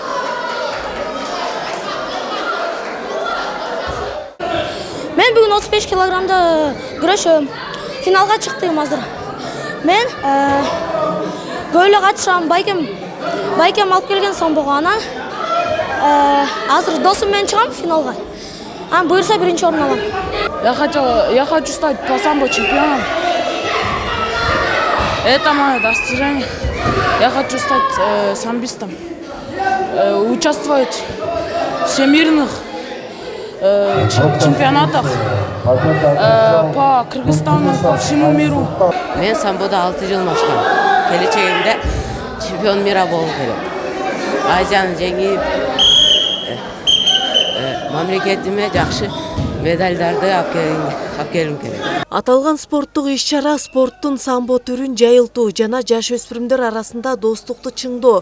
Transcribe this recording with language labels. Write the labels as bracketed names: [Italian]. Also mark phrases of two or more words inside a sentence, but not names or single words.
[Kyrgyz] Мен бүгүн 35 килограммда күрөшөм. Финалга чыктым азыр. Мен көйлө катышам, байкем алып келген самбого, анан азыр досум менен чыгам финалга. Буюрса биринчи орун алам. [Russian] Я хочу стать по самбо чемпионом. Это мое достижение. Я хочу стать самбистом. Участвовать в всемирных чемпионатах по Кыргызстану, по всему миру. [Kyrgyz] Мен самбода 6 жыл машкам. Келечегимде [Russian] чемпион мира [Kyrgyz] болуп келем. Азияны жеңип, мамлекетиме жакшы медалдарды алып келим керек. Аталган спорттук иш-чара спорттун самбо түрүн жайылтуу жана жаш өспүрүмдөр арасында достукту чыңдоо.